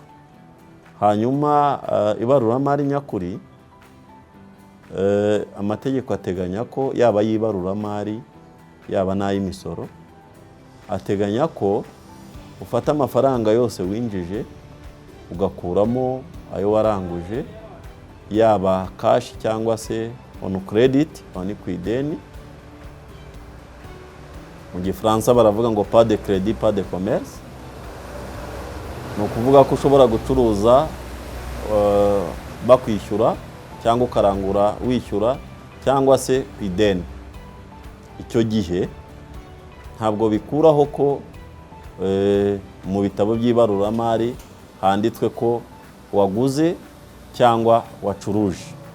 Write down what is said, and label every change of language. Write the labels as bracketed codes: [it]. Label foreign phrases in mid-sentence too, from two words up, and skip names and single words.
[rw] Hanyuma ibaruramari nyakuri, amategeko ateganya ko yaba y'ibaruramari yaba n'ay'imisoro, ateganya ko ufata amafaranga yose winjije ugakuramo ayo waranguje, yaba cash cyangwa se [en] on credit, [rw] on ku ideni. Mu Gifaransa baravuga ngo [fr] pas de crédit pas de commerce. [rw] Ni ukuvuga ko ushobora gucuruza bakwishyura cyangwa ukarangura wishyura cyangwa se ku ideni. Icyo gihe ntabwo bikuraho ko mu bitabo by'ibaruramari handitswe ko waguze cyangwa wacuruje.